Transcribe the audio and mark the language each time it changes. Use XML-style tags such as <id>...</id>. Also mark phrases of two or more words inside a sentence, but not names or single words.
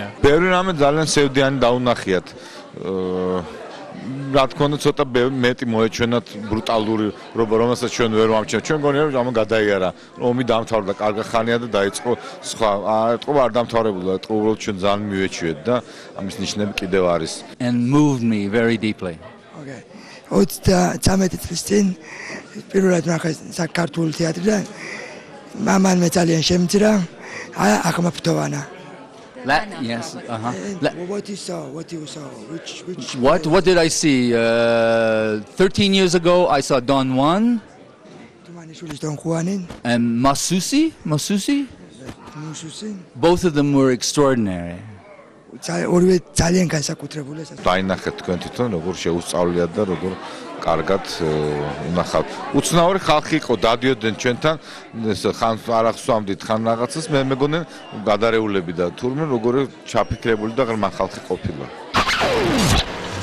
<ka>ბევრი რამე ძალიან სევდიანი დაუნახიათ. რა თქმა უნდა ცოტა მეტი მოეჩვენათ ბრუტალური რომელსაც ჩვენ ვერ ვამჩნევთ. ჩვენ გონია რომ ამ გადაიარა ომი დამთავრდა კარგი ხანია და დაიწყო სხვა ეთყობა არ დამთავრებულა ეთყობა უბრალოდ ჩვენ ძალიან მივეჩვიეთ და ამის ნიშნები კიდევ არის.</ka> <en>And moved me very deeply. Okay.</en> <ka>13 წლის წინ პირველად ნახე საქართველოს თეატრი და მამან მე ძალიან შემძრა ახმაფთოვანა.</ka> <en>Yes. What you saw? Which? What did I see? 13 years ago, I saw</en> <es>Don Juan. Don Juan.</es> <en>And Masusi. Both of them were extraordinary.</en> <ka>დაინახეთ თქვენ თვითონ როგორ შეუსწავლიათ და როგორ კარგად უნახავთ. უცნაური ხალხი იყო, დადიოდნენ ჩვენთან, ხან არ ახსოვამდით ხან რაღაცას, მე მეგონა გადარეულები და თურმე როგორ ჩაფიქრებული და ღრმა ხალხი ყოფილა.</ka>